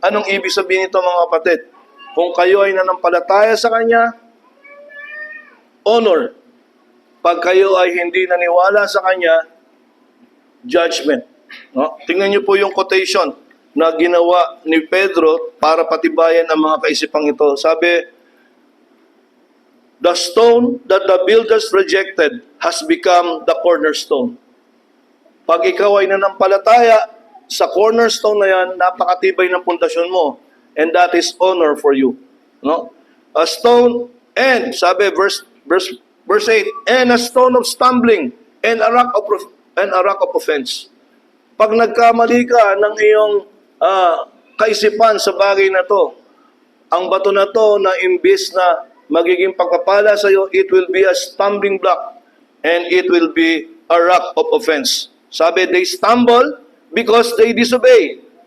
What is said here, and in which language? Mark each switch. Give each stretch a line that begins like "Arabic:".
Filipino: Anong ibig sabihin nito mga kapatid? Kung kayo ay nanampalataya sa Kanya, honor. Pag kayo ay hindi naniwala sa Kanya, judgment. No? Tingnan niyo po yung quotation na ginawa ni Pedro para patibayan ang mga kaisipang ito.
English: Sabi, the stone that the builders rejected has become the cornerstone.
Filipino: Pag ikaw ay nanampalataya sa cornerstone na yan, napakatibay ng pundasyon mo.
English: And that is honor for you. No? A stone, and sabi verse 8, and a stone of stumbling and a rock of offense.
Filipino: Pag nagkamali ka ng iyong kaisipan sa bagay na to, ang bato na to na imbis na magiging pagpapala sa iyo,
English: it will be a stumbling block and it will be a rock of offense.
Filipino: Sabi,
English: they stumble because they disobey.